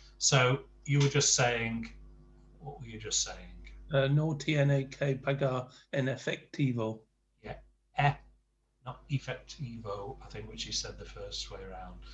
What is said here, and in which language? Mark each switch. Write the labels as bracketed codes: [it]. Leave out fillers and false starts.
[en] So you were just saying, what were you just saying? [es] No tiene que pagar en efectivo. [en] Yeah, not effectivo, I think, which you said the first way around.